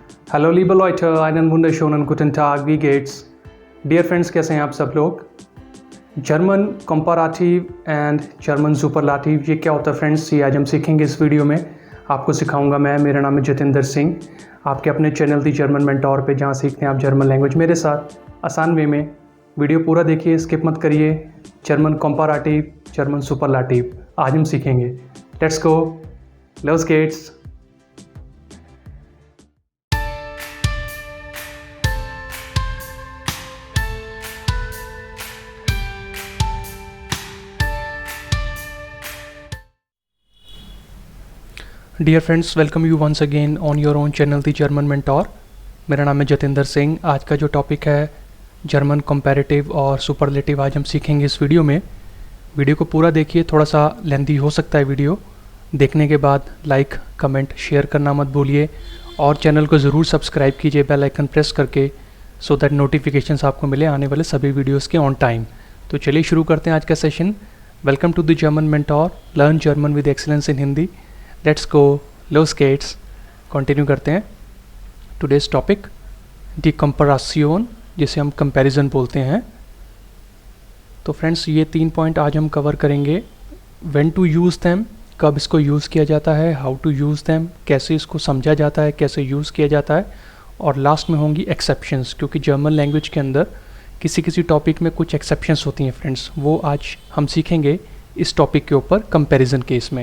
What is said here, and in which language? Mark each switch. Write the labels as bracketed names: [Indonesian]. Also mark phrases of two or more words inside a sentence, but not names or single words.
[German] हेलो liebe Leute, einen wunderschönen guten Tag, wie geht's? [English] dear friends, [Hindi] कैसे हैं आप सब लोग? [English] German comparative and German superlative, [Hindi] ये क्या होता है फ्रेंड्स? ये आज हम सीखेंगे इस वीडियो में। आपको सिखाऊंगा मैं। मेरा नाम है जतिंदर सिंह, आपके अपने चैनल दी जर्मन मेंटोर पे, जहाँ सीखते हैं आप [English] German language [Hindi] मेरे साथ आसान वे में। वीडियो पूरा देखिए, स्किप मत करिए। [English] German comparative, German superlative [Hindi] आज हम सीखेंगे। [English] let's go, [German] los geht's. [English] dear friends, welcome you once again on your own channel दी जर्मन मेंटोर। [Hindi] मेरा नाम है जतिंदर सिंह। आज का जो टॉपिक है [English] German comparative [Hindi] और सुपरलेटिव, आज हम सीखेंगे इस वीडियो में। वीडियो को पूरा देखिए, थोड़ा सा लेंथी हो सकता है वीडियो। देखने के बाद [English] like, comment, share [Hindi] करना मत भूलिए और चैनल को ज़रूर सब्सक्राइब कीजिए [English] bell icon press [Hindi] करके, [English] so that notifications [Hindi] आपको मिले आने वाले सभी वीडियोज़ के [English] on time. [Hindi] तो चलिए शुरू करते हैं आज का सेशन। [English] welcome to The German Mentor, learn German with excellence in Hindi. let's go, [German] los geht's। [Hindi] कंटिन्यू करते हैं। [English] today's topic the comparison, [Hindi] जिसे हम कंपैरिजन बोलते हैं। तो फ्रेंड्स, ये 3 पॉइंट आज हम कवर करेंगे। [English] when to use them, [Hindi] कब इसको यूज़ किया जाता है, [English] how to use them, [Hindi] कैसे इसको समझा जाता है, कैसे यूज़ किया जाता है, और लास्ट में होंगी एक्सेप्शंस, क्योंकि [English] German language [Hindi] के अंदर किसी किसी टॉपिक में कुछ एक्सेप्शंस होती हैं फ्रेंड्स, वो आज हम सीखेंगे इस टॉपिक के ऊपर, [English] comparison case [Hindi] में।